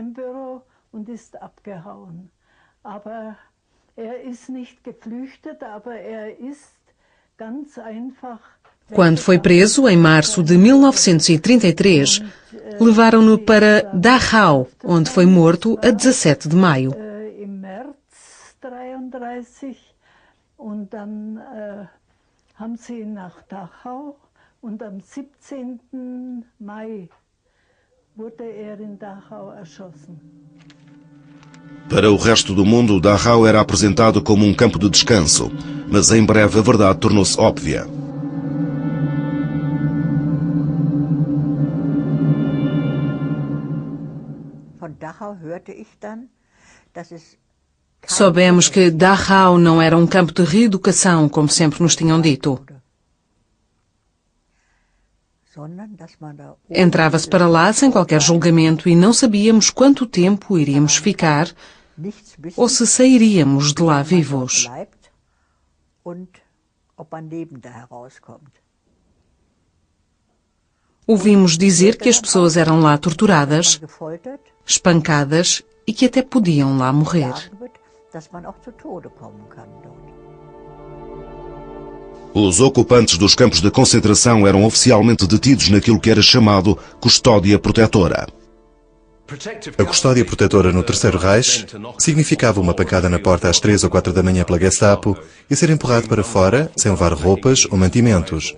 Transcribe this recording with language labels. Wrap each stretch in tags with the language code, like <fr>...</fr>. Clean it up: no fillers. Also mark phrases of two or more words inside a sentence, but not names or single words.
<pt>Quando foi preso, em março de 1933, levaram-no para Dachau, onde foi morto a 17 de maio.</pt> <de>Und dann haben sie ihn nach Dachau und am 17. Mai wurde in Dachau erschossen.</de> <pt>Para o resto do mundo, Dachau era apresentado como um campo de descanso, mas em breve a verdade tornou-se óbvia.</pt> <de>Von Dachau hörte ich dann, dass es</de> <pt>Soubemos que Dachau não era um campo de reeducação, como sempre nos tinham dito. Entrava-se para lá sem qualquer julgamento e não sabíamos quanto tempo iríamos ficar ou se sairíamos de lá vivos. Ouvimos dizer que as pessoas eram lá torturadas, espancadas e que até podiam lá morrer.</pt> <de>dass man auch zu Tode kommen kann dort.</de> <pt>Os ocupantes dos campos de concentração eram oficialmente detidos naquilo que era chamado custódia protetora. A custódia protetora no Terceiro Reich significava uma pancada na porta às 3 ou 4 da manhã pela Gestapo e ser empurrado para fora sem levar roupas ou mantimentos.</pt>